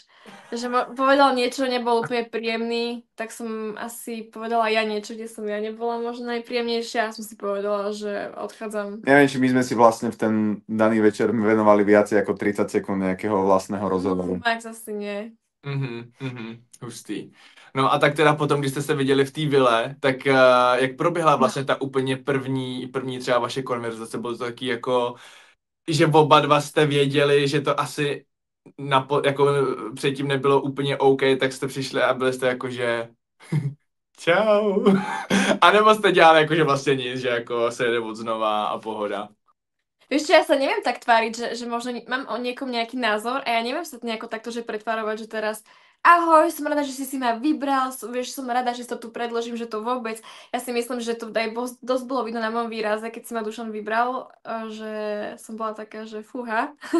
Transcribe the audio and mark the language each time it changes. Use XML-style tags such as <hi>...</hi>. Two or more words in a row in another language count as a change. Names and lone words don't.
<sk>Že povedal niečo, nebol úplne príjemný, tak som asi povedala ja niečo, kde som ja nebola možno najpríjemnejšia a som si povedala, že odchádzam. Neviem, či my sme si vlastne v ten daný večer venovali viacej ako 30 sekúnd nejakého vlastného rozhovoru. Max asi nie. Hustý.</sk> <cs>No a tak teda potom, když jste se viděli v té vile, tak jak proběhla vlastně ta úplně první třeba vaše konverzace? Bylo to taky jako, že oba dva jste věděli, že to asi jako předtím nebylo úplně OK, tak jste přišli a byli jste jako, že čau. A nebo jste dělali jako, že vlastně nic, že jako se jede od znova a pohoda.</cs> <sk>Vieš čo, ja sa neviem tak tváriť, že možno mám o niekom nejaký názor a ja neviem sa nejako takto, že pretvárovať, že teraz ahoj, som rada, že si ma vybral, vieš, som rada, že to tu predložím, že to vôbec. Ja si myslím, že to aj dosť bolo vidno na mojom výraze, keď si ma Dušan vybral, že som bola taká, že fúha.</sk>